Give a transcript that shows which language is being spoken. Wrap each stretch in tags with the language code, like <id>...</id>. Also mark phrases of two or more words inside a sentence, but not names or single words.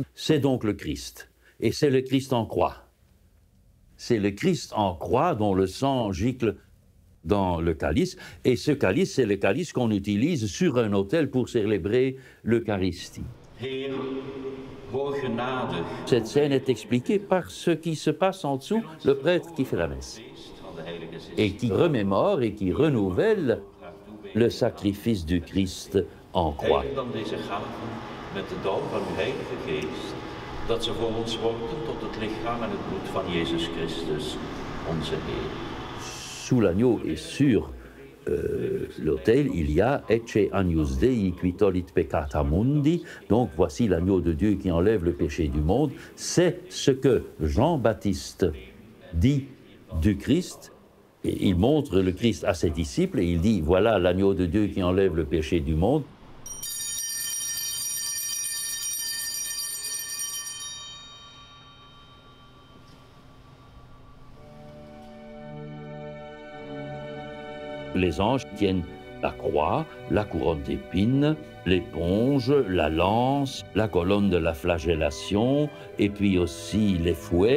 <fr>C'est donc le Christ, et c'est le Christ en croix. C'est le Christ en croix dont le sang gicle dans le calice, et ce calice, c'est le calice qu'on utilise sur un autel pour célébrer l'Eucharistie. Cette scène est expliquée par ce qui se passe en dessous, le prêtre qui fait la messe, et qui remémore et qui renouvelle le sacrifice du Christ en croix.</fr> <nl>Dat ze voor ons worden tot het lichaam en het bloed van Jezus Christus, onze Heer.</nl> <fr>Sous l'agneau et sur l'autel, il y a</fr> <la>Ecce agnus Dei qui tollit peccata mundi.</la> <fr>Donc voici l'agneau de Dieu qui enlève le péché du monde. C'est ce que Jean-Baptiste dit du Christ. Et il montre le Christ à ses disciples et il dit, voilà l'agneau de Dieu qui enlève le péché du monde. Les anges tiennent la croix, la couronne d'épines, l'éponge, la lance, la colonne de la flagellation, et puis aussi les fouets.</fr>